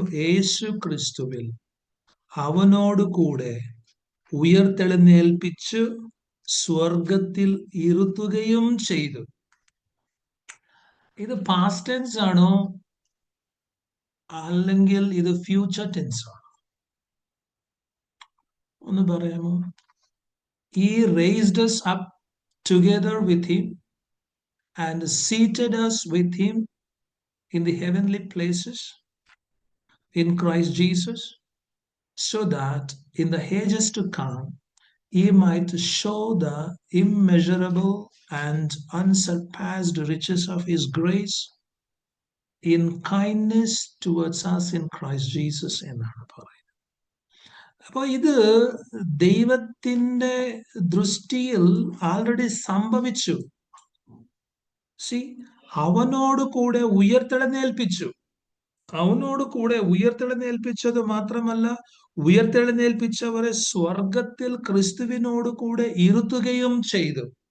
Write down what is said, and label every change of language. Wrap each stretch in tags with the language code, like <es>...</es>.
<ml>യേശു ക്രിസ്തുവിൽ അവനോട് കൂടെ ഉയർത്തെഴുന്നേൽപ്പിച്ചു സ്വർഗത്തിൽ ഇരുത്തുകയും ചെയ്തു. ഇത് പാസ്റ്റ് ടെൻസ് ആണോ അല്ലെങ്കിൽ ഇത് ഫ്യൂച്ചർ ടെൻസ് ആണോ? ഒന്ന് പറയാമോ?</ml> <en>He raised us up together with him and seated us with him in the heavenly places in Christ Jesus, so that in the ages to come he might show the immeasurable and unsurpassed riches of his grace in kindness towards us in Christ Jesus</en> <ml>എന്നാണ് പറയുന്നത്. അപ്പൊ ഇത് ദൈവത്തിന്റെ ദൃഷ്ടിയിൽ already സംഭവിച്ചു. C, അവനോട് കൂടെ ഉയർത്തെഴുന്നേൽപ്പിച്ചു. അവനോട് കൂടെ ഉയർത്തെഴുന്നേൽപ്പിച്ചത് മാത്രമല്ല, ഉയർത്തെഴുന്നേൽപ്പിച്ചവരെ സ്വർഗത്തിൽ ക്രിസ്തുവിനോട് കൂടെ ഇരുത്തുകയും ചെയ്തു.</ml>